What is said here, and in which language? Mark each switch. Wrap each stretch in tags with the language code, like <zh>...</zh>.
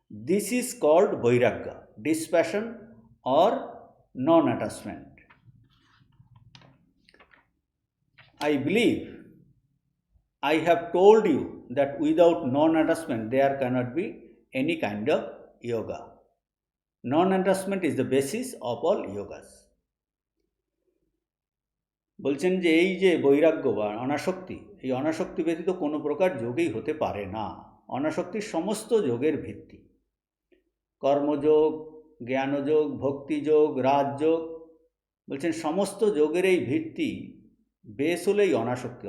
<en>This is called Bairagya, dispassion or non-attachment. I believe I have told you that without non-attachment there cannot be any kind of yoga. Non-attachment is the basis of all yogas.</en> <bn>বলছেন যে এই যে বৈরাগ্য বা অনাসক্তি, এই অনাসক্তি ব্যতীত কোনো প্রকার যোগই হতে পারে না। অনাসক্তি সমস্ত যোগের ভিত্তি। কর্মযোগ, জ্ঞানযোগ, ভক্তিযোগ, রাজযোগ, বলছেন সমস্ত যোগের এই ভিত্তি বেশ হলো এই অনাসক্তি।</bn>